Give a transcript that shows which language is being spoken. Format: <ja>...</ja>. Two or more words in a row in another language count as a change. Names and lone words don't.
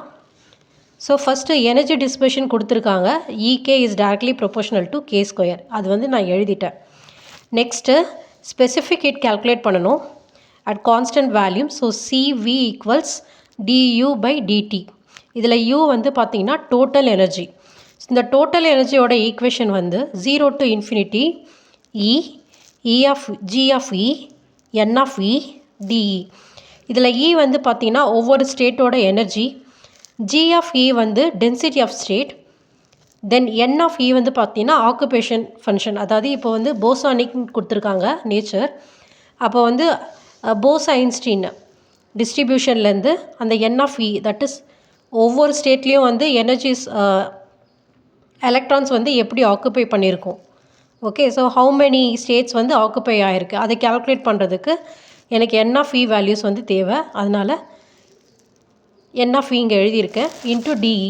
<en>So first energy dispersion கொடுத்துருக்காங்க, EK is directly proportional to k square,</en> <ta>அது வந்து நான் எழுதிட்டேன்.</ta> <en>Next specific heat calculate பண்ணணும் at constant volume. So CV equals du by dt.</en> <ta>இதில் u வந்து பார்த்திங்கன்னா</ta> <en>total energy. இந்த total energyoda equation வந்து 0 to infinity E of G of E N of E dE.</en> <ta>இதில் E வந்து பார்த்திங்கன்னா ஒவ்வொரு</ta> <en>stateoda energy, G of E வந்து density of state, then N of E</en> <ta>வந்து பார்த்திங்கன்னா</ta> <en>occupation function.</en> <ta>அதாவது இப்போ வந்து போசானிக்னு கொடுத்துருக்காங்க நேச்சர். அப்போ வந்து போஸ் ஐன்ஸ்டீன் டிஸ்ட்ரிபியூஷன்லேருந்து அந்த N of E,</ta> <en>that is</en> <ta>ஒவ்வொரு ஸ்டேட்லேயும் வந்து</ta> <en>energies electrons</en> <ta>வந்து எப்படி ஆக்குப்பை பண்ணியிருக்கோம்.</ta> <en>Okay, so how many states</en> <ta>வந்து ஆக்குப்பை ஆகிருக்கு அதை கேல்குலேட் பண்ணுறதுக்கு எனக்கு</ta> <en>n of e values</en> <ta>வந்து தேவை, அதனால்</ta> <en>n of e</en> <ta>இங்கே எழுதியிருக்கேன்</ta> <en>into dE.</en>